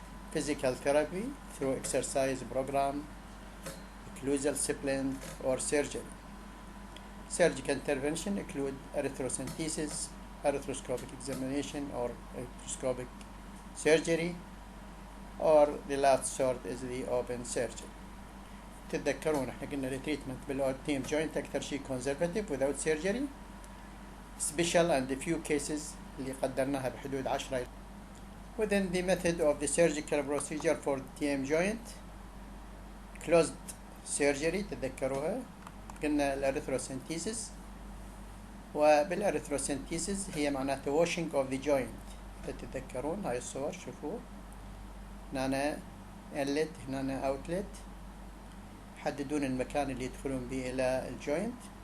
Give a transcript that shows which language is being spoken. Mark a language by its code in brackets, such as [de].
[en] Physical therapy through exercise program, occlusal supplement or surgery. Surgical intervention include erythrocentesis, arthroscopic examination or arthroscopic surgery, or the last sort is the open surgery. [ar] تتذكرون احنا قلنا التريتمنت بالتيم جوينت اكثر شيء [en] conservative without surgery, special and a few cases [ar] اللي قدرناها بحدود 10. [en] Within the method of the surgical procedure for the TM joint, closed surgery [ar] تتذكروها قلنا الاريثروسنتيسيس. وبالاريثروسنتيسيس هي معناته [en] washing of the joint. [ar] تتذكرون هاي الصور شوفوا هنا inlet هنا outlet. حددون المكان اللي يدخلون به إلى الجوينت.